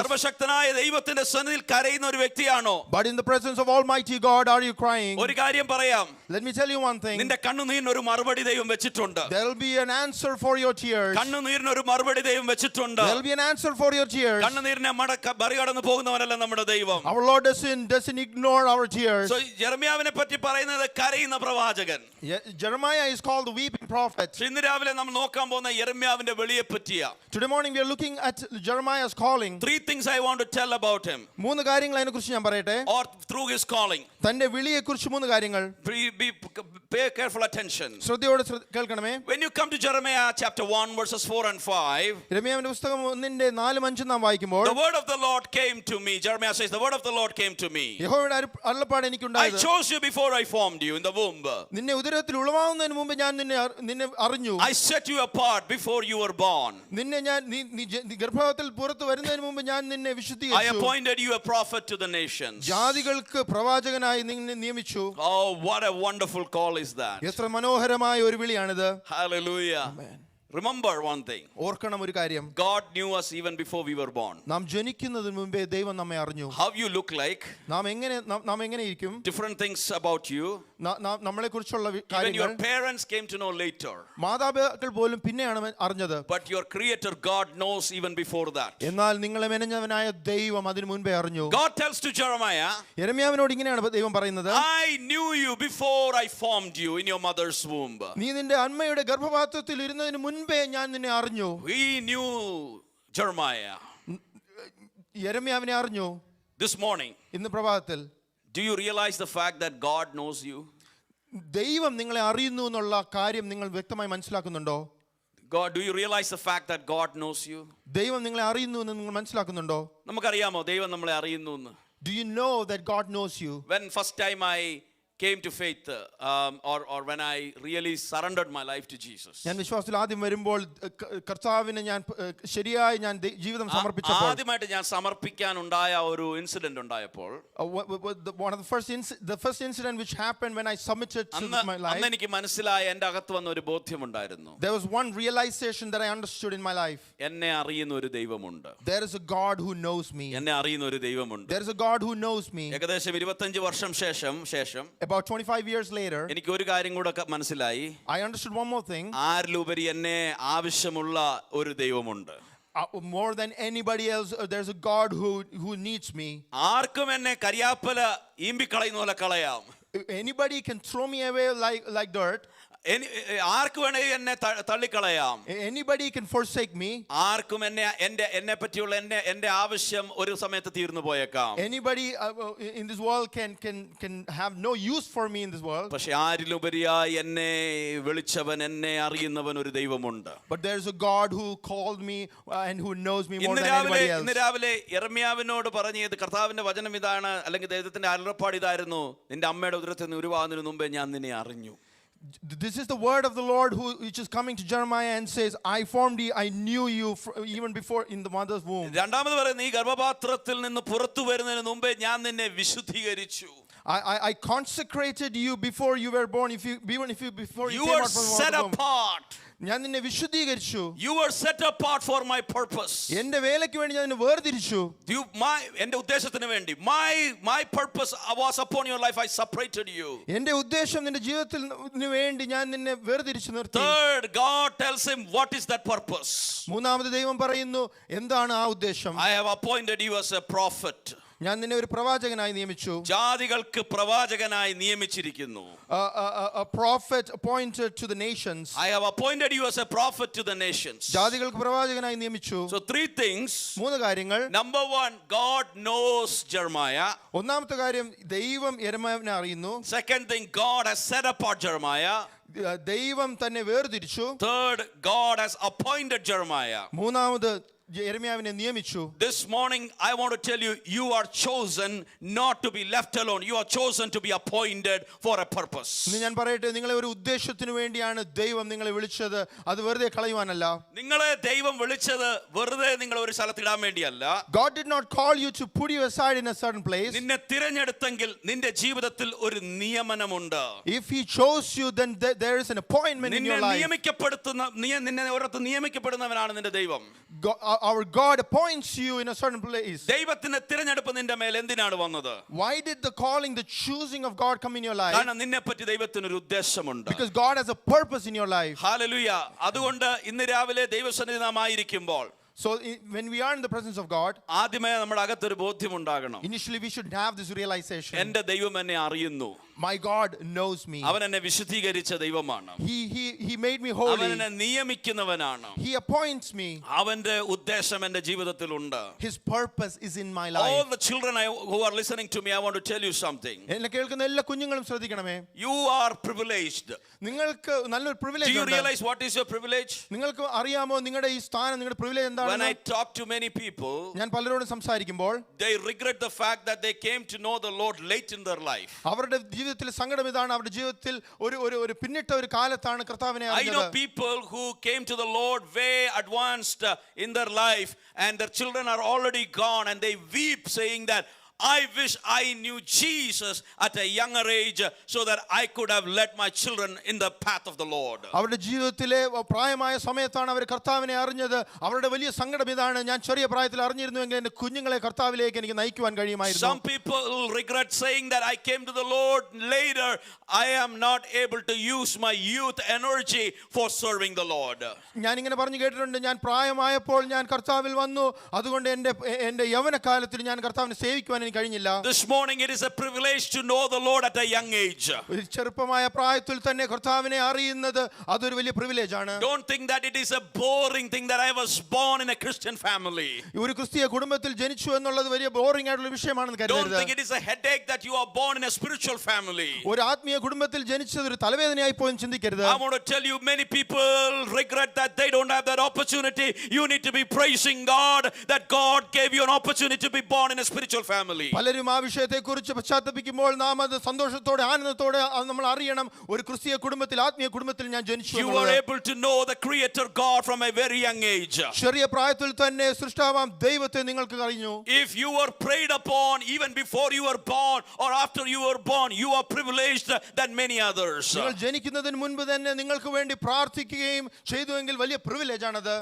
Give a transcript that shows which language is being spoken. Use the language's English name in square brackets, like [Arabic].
[Malayalam] സർവശക്തനായ ദൈവത്തിന്റെ സന്നിധിയിൽ കരയുന്ന ഒരു വ്യക്തിയാണോ? [English] but in the presence of Almighty God are you crying? [Malayalam] ഒരു കാര്യം പറയാം, [English] Let me tell you one thing. [Malayalam] നിന്റെ കണ്ണുനീരിന് ഒരു മറുപടി ദൈവം വെച്ചിട്ടുണ്ട്. [English] There will be an answer for your tears. [Malayalam] കണ്ണുനീരിന് ഒരു മറുപടി ദൈവം വെച്ചിട്ടുണ്ട്. [English] There will be an answer for your tears. [Malayalam] കണ്ണുനീരിനെ മറികടന്ന് പോകുന്നവനല്ല നമ്മുടെ ദൈവം. [English] Our Lord doesn't ignore our tears. [Malayalam] So യെരമ്യാവിനെ പറ്റി പറയുന്നത് കരയുന്ന പ്രവാചകൻ. [English] Jeremiah is called the weeping prophet. [Malayalam] ഇന്ന് രാവിലെ നമ്മൾ നോക്കാൻ പോകുന്ന യെരമ്യാവിന്റെ വിളിയെ പറ്റിയാ. [English] Today morning we are looking at Jeremiah's calling. 3 things I want to tell about him. [Malayalam] മൂന്ന് കാര്യങ്ങൾ അതിനെക്കുറിച്ച് ഞാൻ പറയട്ടെ. [English] Or through his calling. [Malayalam] തന്റെ വിളിയെക്കുറിച്ച് മൂന്ന് കാര്യങ്ങൾ. [English] Pay careful attention. [Malayalam] ശ്രദ്ധയോടെ കേൾക്കണമേ. [English] When you come to Jeremiah chapter 1 verses 4 and 5, [Malayalam] യെരമ്യാവിന്റെ പുസ്തകം 1-ന്റെ 4-5 നാം വായിക്കുമ്പോൾ, [English] the word of the Lord came to me. Jeremiah says, the word of the Lord came to me. [Malayalam] യഹോവയുടെ അരുളപ്പാട് [English] I [Malayalam] എനിക്കുണ്ടായത്. [English] chose you before I formed you in the womb. [Malayalam] നിന്നെ ഉദരത്തിൽ ഉളവാകുന്നതിന് മുമ്പ് ഞാൻ നിന്നെ അറിഞ്ഞു. [English] I set you apart before you were born. [Malayalam] നിന്നെ ഞാൻ നീ ഗർഭത്തിൽ പുറത്തു വരുന്നതിന് മുമ്പ് ഞാൻ നിന്നെ [English] I [Malayalam] വിശുദ്ധീകരിച്ചു. [English] appointed you a prophet to the nations. [Malayalam] ജാതികൾക്ക് പ്രവാചകനായി നിന്നെ നിയമിച്ചു. [English] Oh, what a wonderful call is that. [Malayalam] എത്ര മനോഹരമായ ഒരു വിളിയാണിത്. [English] Hallelujah. Remember one thing. [Malayalam] ഓർക്കണം ഒരു കാര്യം. [English] God knew us even before we were born. [Malayalam] നാം ജനിക്കുന്നതിന് മുമ്പേ ദൈവം നമ്മെ അറിഞ്ഞു. [English] How you look like, [Malayalam] നാം എങ്ങനെ ഇരിക്കും, [English] different things about you, [Malayalam] നമ്മളെ കുറിച്ചുള്ള [English] even [Malayalam] കാര്യങ്ങൾ [English] your parents came to know later. [Malayalam] മാതാപിതാക്കൾ പോലും പിന്നെയാണ് അറിഞ്ഞത്. [English] But your creator God knows even before that. [Malayalam] എന്നാൽ നിങ്ങളെ മെനഞ്ഞവനായ ദൈവം അതിനു മുൻപേ അറിഞ്ഞു. [English] God tells to Jeremiah, [Malayalam] യെരമ്യാവിനോട് ഇങ്ങനെയാണ് ദൈവം പറയുന്നത്, [English] I knew you before I formed you in your mother's womb. [Malayalam] നീ നിന്റെ അമ്മയുടെ ഗർഭപാത്രത്തിൽ ഇരുന്നതിന് മുൻപേ ഞാൻ നിന്നെ അറിഞ്ഞു. [English] We knew Jeremiah. [Malayalam] യെരമ്യാവിനെ അറിഞ്ഞു. [English] This morning, [Malayalam] ഇന്ന് പ്രഭാതത്തിൽ, [English] do you realize the fact that God knows you? [Malayalam] ദൈവം നിങ്ങളെ അറിയുന്നു എന്നുള്ള കാര്യം നിങ്ങൾ വ്യക്തമായി മനസ്സിലാക്കുന്നുണ്ടോ? [English] God, do you realize the fact that God knows you? [Malayalam] ദൈവം നിങ്ങളെ അറിയുന്നു എന്ന് നിങ്ങൾ മനസ്സിലാക്കുന്നുണ്ടോ? നമുക്കറിയാമോ ദൈവം നമ്മളെ അറിയുന്നു എന്ന്? [English] Do you know that God knows you? When first time I came to faith, or when I really surrendered my life to Jesus, [Malayalam] ഞാൻ വിശ്വാസത്തിൽ ആദ്യം വരുമ്പോൾ കർത്താവിനെ ഞാൻ ശരിയായി ഞാൻ ജീവിതം സമർപ്പിച്ചപ്പോൾ, ആദ്യമായിട്ട് ഞാൻ സമർപ്പിക്കാൻ ഉണ്ടായ ഒരു ഇൻസിഡന്റ് ഉണ്ടായപ്പോൾ, [English] one of the first incident which happened when I submitted to my life, [Malayalam] അന്ന് എനിക്ക് മനസ്സിലായ എൻ്റെ അകത്ത് വന്ന ഒരു ബോധ്യമുണ്ടായിരുന്നു. [English] there was one realization that I understood in my life. [Malayalam] എന്നെ അറിയുന്ന ഒരു ദൈവമുണ്ട്. [English] There is a God who knows me. [Malayalam] എന്നെ അറിയുന്ന ഒരു ദൈവമുണ്ട്. [English] There is a God who knows me. [Malayalam] ഏകദേശം 25 വർഷം ശേഷം [English] About 25 years later, [Malayalam] എനിക്ക് ഒരു കാര്യം കൂടെ മനസ്സിലായി. [English] I understood one more thing. [Malayalam] ആരിലുപരി എന്നെ ആവശ്യമുള്ള ഒരു ദൈവമുണ്ട്. [English] More than anybody else, there's a God who needs me. [Malayalam] ആർക്കും എന്നെ കരിയാപ്പല ഈമ്പിക്കളയുന്ന പോലെ കളയാം. [English] Anybody can throw me away like dirt. [Malayalam] ആർക്ക് വേണമെങ്കിൽ എന്നെ തള്ളിക്കളയാം. [English] Anybody can forsake me. [Malayalam] ആർക്കും എന്നെ പറ്റിയുള്ള എന്റെ ആവശ്യം ഒരു സമയത്ത് തീർന്നു പോയേക്കാം. [English] Anybody in this world can have no use for me in this world. [Malayalam] പക്ഷെ ആരിലുപരിയായി എന്നെ വിളിച്ചവൻ, എന്നെ അറിയുന്നവൻ ഒരു ദൈവമുണ്ട്. [English] But there is a God who called me and who knows me more than anybody else. [Malayalam] ഇന്ന് രാവിലെ യെരമ്യാവിനോട് പറഞ്ഞത് കർത്താവിന്റെ വചനം ഇതാണ്, അല്ലെങ്കിൽ ദൈവത്തിന്റെ അരുളപ്പാട് ഇതായിരുന്നു, നിന്റെ അമ്മയുടെ ഉദരത്തിൽ നിന്ന് ഉരുവാകുന്നതിന് മുമ്പേ ഞാൻ നിന്നെ അറിഞ്ഞു. [English] This is the word of the Lord which is coming to Jeremiah and says, I formed you, I knew you even before in the mother's womb. [Malayalam] രണ്ടാമത് പറയുന്നത്, നീ ഗർഭപാത്രത്തിൽ നിന്ന് പുറത്തു വരുന്നതിന് മുമ്പേ ഞാൻ നിന്നെ വിശുദ്ധീകരിച്ചു. [English] I consecrated you before you were born. Before you You came were out from set the womb. apart. [Malayalam] ഞാൻ നിന്നെ വിശുദ്ധീകരിച്ചു. [English] You were set apart for my purpose. [Malayalam] എന്റെ വേലയ്ക്ക് വേണ്ടി ഞാൻ നിന്നെ വേർതിരിച്ചു. എന്റെ ഉദ്ദേശത്തിന് വേണ്ടി [English] my purpose was upon your life. I separated you. [Malayalam] എന്റെ ഉദ്ദേശം നിന്റെ ജീവിതത്തിന് വേണ്ടി ഞാൻ നിന്നെ വേർതിരിച്ചു നിർത്തി. [English] Third, God tells him what is that purpose. [Malayalam] മൂന്നാമത് ദൈവം പറയുന്നു എന്താണ് ആ ഉദ്ദേശം. [English] I have appointed you as a prophet. [Malayalam] ഞാൻ നിന്നെ ഒരു പ്രവാചകനായി നിയമിച്ചു. ജാതികൾക്ക് പ്രവാചകനായി നിയമിച്ചിരിക്കുന്നു. [English] A prophet appointed to the nations. I have appointed you as a prophet to the nations. [Malayalam] ജാതികൾക്ക് പ്രവാചകനായി നിയമിച്ചു. [English] So three things. [Malayalam] മൂന്ന് കാര്യങ്ങൾ. [English] Number one, God knows Jeremiah. [Malayalam] ഒന്നാമത്തെ കാര്യം ദൈവം യെരമ്യാവിനെ അറിയുന്നു. [English] Second thing, God has set apart Jeremiah. [Malayalam] ദൈവം തന്നെ വേർതിരിച്ചു. [English] Third, God has appointed Jeremiah. [Malayalam] മൂന്നാമത് യെരമ്യാവിനെ നിയമിച്ചു. [English] This morning I want to tell you, you are chosen not to be left alone. You are chosen to be appointed for a purpose. [Malayalam] ഞാൻ പറയട്ടെ, നിങ്ങളെ ഒരു ഉദ്ദേശത്തിന് വേണ്ടിയാണ് ദൈവം നിങ്ങളെ വിളിച്ചത്. അത് വെറുതെ കളയുവാനല്ല. നിങ്ങളെ ദൈവം വിളിച്ചത് വെറുതെ നിങ്ങളെ ഒരു സ്ഥലത്ത് ഇടാൻ വേണ്ടിയല്ല. [English] God did not call you to put you aside in a certain place. [Malayalam] നിന്നെ തിരഞ്ഞെടുത്തെങ്കിൽ നിന്റെ ജീവിതത്തിൽ ഒരു നിയമനമുണ്ട്. [English] If he chose you, then there is an appointment in your life. [Malayalam] നിന്നെ ഓരോരുത്തർ നിയമിക്കപ്പെടുന്നവനാണ് നിന്റെ ദൈവം. [English] Our God appoints you in a certain place. [Malayalam] ദൈവത്തിന്റെ തിരഞ്ഞെടുപ്പ് നിന്റെ മേൽ എന്തിനാണ് വന്നത്? [English] Why did the calling, the choosing of God come in your life? [Malayalam] കാരണം നിന്നെപ്പറ്റി ദൈവത്തിന് ഒരു ഉദ്ദേശമുണ്ട്. [English] Because God has a purpose in your life. [Malayalam] Hallelujah. അതുകൊണ്ട് ഇന്ന് രാവിലെ ദൈവസന്നിധി നാം ആയിരിക്കുമ്പോൾ, [English] so when we are in the presence of God, [Malayalam] ആദ്യമേ നമ്മുടെ അകത്തൊരു ബോധ്യമുണ്ടാകണം. [English] initially we should have this realization. [Malayalam] എൻ്റെ ദൈവം എന്നെ അറിയുന്നു. [English] My God knows me. [Malayalam] അവൻ എന്നെ വിശുദ്ധീകരിച്ച ദൈവമാണ്. [English] He made me holy. [Malayalam] അവൻ എന്നെ നിയമിക്കുന്നവനാണ്. [English] He appoints me. [Malayalam] അവന്റെ ഉദ്ദേശം എൻ്റെ ജീവിതത്തിലുണ്ട്. [English] His purpose is in my life. All the children who are listening to me, I want to tell you something. [Malayalam] എന്നെ കേൾക്കുന്ന എല്ലാ കുഞ്ഞുങ്ങളും ശ്രദ്ധിക്കണമേ. [English] You are privileged. [Malayalam] നിങ്ങൾക്ക് നല്ലൊരു privilege ഉണ്ട്. [English] Do you [Malayalam] ഉണ്ട്. [English] realize what is your privilege? [Malayalam] നിങ്ങൾക്ക് അറിയാമോ നിങ്ങളുടെ ഈ സ്ഥാനം, നിങ്ങളുടെ privilege എന്താണ്? [English] When I talk to many people, [Malayalam] ഞാൻ പലരോടും സംസാരിക്കുമ്പോൾ, [English] they regret the fact that they came to know the Lord late in their life. [Malayalam] അവരുടെ ജീവിതത്തിൽ സങ്കടം ഇതാണ്, അവരുടെ ജീവിതത്തിൽ ഒരു പിന്നിട്ട ഒരു കാലത്താണ് കർത്താവിനെ അറിഞ്ഞത്. [English] I know people who came to the Lord way advanced in their life, and their children are already gone, and they weep saying that I wish I knew Jesus at a younger age so that I could have led my children in the path of the Lord. [Malayalam] അവരുടെ ജീവിതത്തിലെ പ്രായമായ സമയത്താണ് അവർ കർത്താവിനെ അറിഞ്ഞത്. അവരുടെ വലിയ സങ്കടം ഇതാണ്, ഞാൻ ചെറിയ പ്രായത്തിൽ അറിഞ്ഞിരുന്നുവെങ്കിൽ എൻ്റെ കുഞ്ഞുങ്ങളെ കർത്താവിലേക്ക് എനിക്ക് നയിക്കുവാൻ കഴിയുമായിരുന്നു. [English] Some people regret saying that I came to the Lord later. I am not able to use my youth energy for serving the Lord. [Malayalam] ഞാൻ ഇങ്ങനെ പറഞ്ഞു കേട്ടിട്ടുണ്ട്, ഞാൻ പ്രായമായപ്പോൾ ഞാൻ കർത്താവിൽ വന്നു, അതുകൊണ്ട് എൻ്റെ യൗവനകാലത്തിൽ ഞാൻ കർത്താവിനെ സേവിക്കുവാൻ എനിക്ക് കഴിഞ്ഞില്ല. [English] This morning it is a privilege to know the Lord at a young age. [Malayalam] ഒരു ചെറുപ്പമായ പ്രായത്തിൽ തന്നെ കർത്താവിനെ അറിയുന്നത് അതൊരു വലിയ പ്രിവിലേജ് ആണ്. [English] Don't think that it is a boring thing that I was born in a Christian family. [Malayalam] ഒരു ക്രിസ്തീയ കുടുംബത്തിൽ ജനിച്ചു എന്നുള്ളത് വലിയ ബോറിംഗ് ആയിട്ടുള്ള വിഷയമാണെന്ന് കരുതരുത്. [English] Don't think it is a headache that you are born in a spiritual family. [Malayalam] ഒരു ആത്മീയ കുടുംബത്തിൽ ജനിച്ചത് ഒരു തലവേദനയായി പോയി ചിന്തിക്കരുത്. [English] I want to tell you, many people regret that they don't have that opportunity. You need to be praising God that God gave you an opportunity to be born in a spiritual family. [Malayalam] പലരും ആ വിഷയത്തെക്കുറിച്ച് പശ്ചാത്തപിക്കുമ്പോൾ നാം അത് സന്തോഷത്തോടെ ആനന്ദത്തോടെ നമ്മൾ അറിയണം, ഒരു ക്രിസ്തീയ കുടുംബത്തിൽ, ആത്മീയ കുടുംബത്തിൽ ഞാൻ ജനിച്ചു. [English] You are able to know the creator God from a very young age. [Malayalam] ചെറിയ പ്രായത്തിൽ തന്നെ സൃഷ്ടാവാം ദൈവത്തെ നിങ്ങൾക്ക് അറിഞ്ഞു. [English] If you were prayed upon even before you were born or after you were born, you are privileged than many others. [Malayalam] നിങ്ങൾ ജനിക്കുന്നതിന് മുൻപ് തന്നെ നിങ്ങൾക്ക് വേണ്ടി പ്രാർത്ഥിക്കുകയും ചെയ്തുവെങ്കിൽ വലിയ പ്രിവിലേജ് ആണത്.